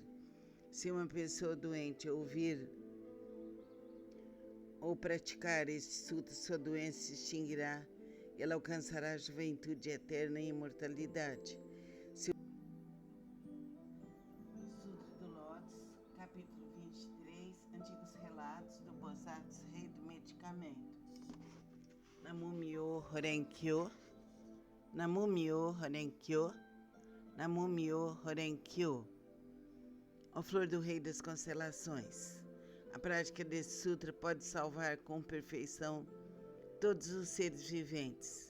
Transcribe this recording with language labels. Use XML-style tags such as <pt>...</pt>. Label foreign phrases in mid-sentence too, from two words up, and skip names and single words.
<pt>Se uma pessoa doente ouvir ou praticar este sutra, sua doença se extinguirá e ela alcançará a juventude eterna e imortalidade. Sutra do Lótus, capítulo 23, Antigos Relatos do Bodhisattva Rei do Medicamento.</pt> <ja>Namo Myo Horenkyo, Namo Myo Horenkyo, Namo Myo Horenkyo.</ja> <pt>Ó flor do Rei das Constelações, a prática desse sutra pode salvar com perfeição todos os seres viventes.</pt>